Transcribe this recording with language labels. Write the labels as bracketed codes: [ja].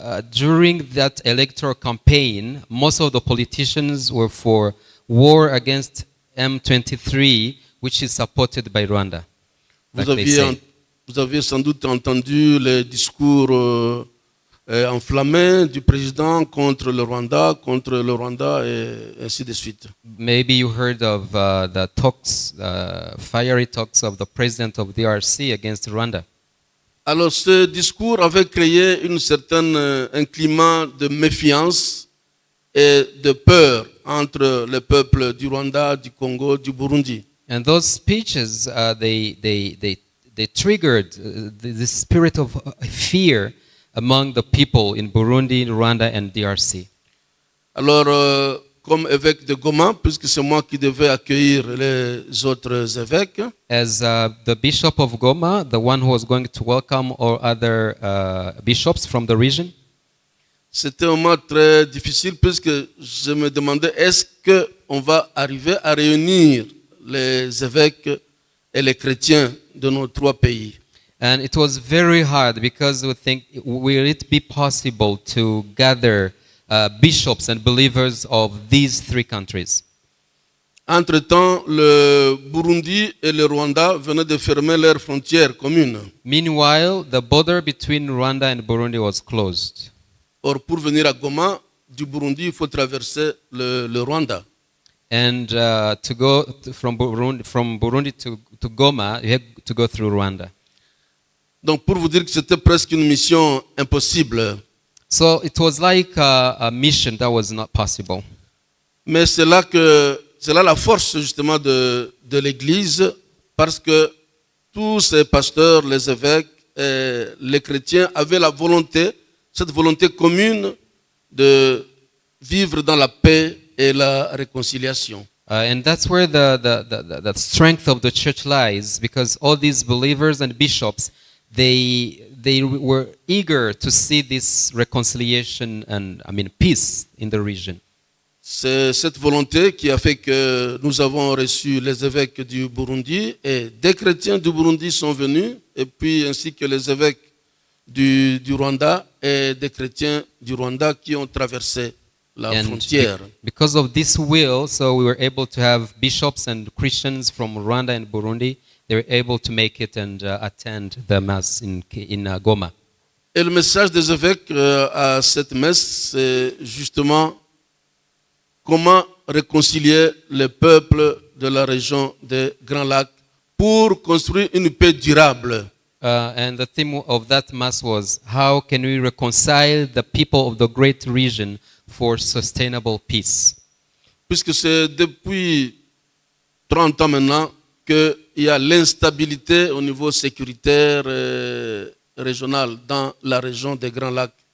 [en] During that electoral campaign, most of the politicians were for war against M23, which is supported by Rwanda. [fr] Vous aviez sans doute entendu les discours enflammés du président contre le Rwanda et ainsi de suite. [en] Maybe you heard of the talks, fiery talks of the president of the DRC against Rwanda. [fr] Alors ce discours avait créé un climat de méfiance et de peur entre les peuples du Rwanda, du Congo, du Burundi. [en] And those speeches, they triggered the spirit of fear among the people in Burundi, Rwanda, and DRC. [fr] Alors, comme évêque de Goma, puisque c'est moi qui devais accueillir les autres évêques, [en] as the bishop of Goma, the one who was going to welcome all other bishops from the region, [fr] c'était un moment très difficile puisque je me demandais est-ce qu'on va arriver à réunir les évêques et les chrétiens de nos trois pays. [en] And it was very hard because we think, will it be possible to gather bishops and believers of these three countries? [fr] Entre-temps, le Burundi et le Rwanda venaient de fermer leurs frontières communes. [en] Meanwhile, the border between Rwanda and Burundi was closed. [fr] Or, pour venir à Goma, du Burundi, il faut traverser le Rwanda. [en] And to go from Burundi to Goma, you have to go through Rwanda. [fr] Donc, pour vous dire que c'était presque une mission impossible. [en] So it was like a mission that was not possible. [fr] Mais c'est là la force justement de l'Église, parce que tous ces pasteurs, les évêques, les chrétiens avaient cette volonté commune de vivre dans la paix et la réconciliation. [en] And that's where the strength of the church lies, because all these believers and bishops, they were eager to see this reconciliation and peace in the region. [fr] C'est cette volonté qui a fait que nous avons reçu les évêques du Burundi, et des chrétiens du Burundi sont venus, et puis ainsi que les évêques du Rwanda et des chrétiens du Rwanda qui ont traversé la frontière. [en] Because of this will, so we were able to have bishops and Christians from Rwanda and Burundi. They were able to make it and attend the mass in Goma. [fr] Et le message des évêques à cette messe, c'est justement comment réconcilier les peuples de la région des Grands Lacs pour construire une paix durable. [en] And the theme of that mass was, how can we reconcile the people of the great region for sustainable peace? [fr] Puisque c'est depuis 30 ans maintenant qu'il y a l'instabilité au niveau sécuritaire régional dans la région des Grands Lacs.